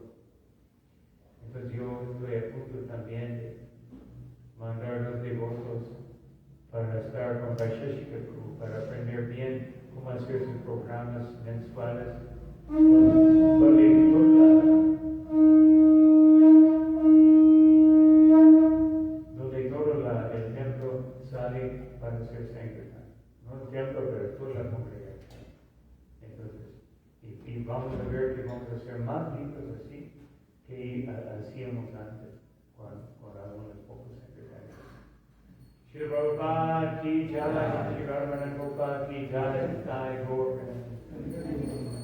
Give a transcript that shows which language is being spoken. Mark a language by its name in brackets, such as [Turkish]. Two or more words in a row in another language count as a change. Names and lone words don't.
[Spanish] Entonces yo estoy a punto también de mandar los devotos para estar con Vaisheshika Prabhu, para aprender bien cómo hacer sus programas mensuales, donde todo el templo sale para hacer templo, pero es toda la congregación. Entonces, y vamos a ver que vamos a ser más ricos así que hacíamos antes, con algunos pocos secretarios. [Hindi] Shri Prabhupada ki jai, Shri Ramana Gopal ki jai, Sai Gaur.